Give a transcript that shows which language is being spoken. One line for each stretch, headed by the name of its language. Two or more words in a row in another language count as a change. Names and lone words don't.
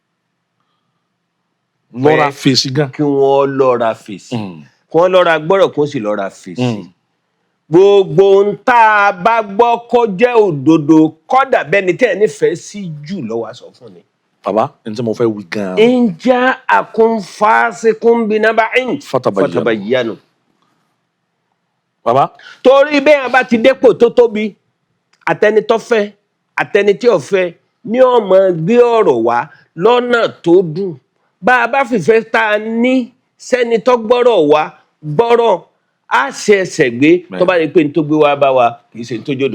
Yoruba: lọ́ra fèsì gan. Kí wọ́n lọ́ra fèsì. Kí wọ́n lọ́ra gbọ́rọ̀ kí wọ́n sì lọ́ra fèsì. Gbogbo ń tá a bá gbọ́ kó jẹ́ òdodo kódà bẹ́ni tẹ́ ẹ nífẹ̀ẹ́ sí jù lọ́wọ́ sọ fún ni. Bàbá, ní tí mo fẹ́ wí gan.
Arabic: إن جاءكم فاسق بنبإ فتبينوا.
Yoruba: Bàbá. Torí bẹ́ẹ̀ bá ti dépò tó tóbi, àtẹni tó fẹ́, àtẹni tí ò fẹ́, ní ó máa gbé ọ̀rọ̀ wá lọ́nà tó dùn. Bá a bá fìfẹ́ tá a ní sẹ́ni tó gbọ́rọ̀ wá gbọ́rọ̀, á ṣe ẹsẹ̀ gbé tó bá rí pé ní tó gbé wá bá wa kì í ṣe ní tó jòdò.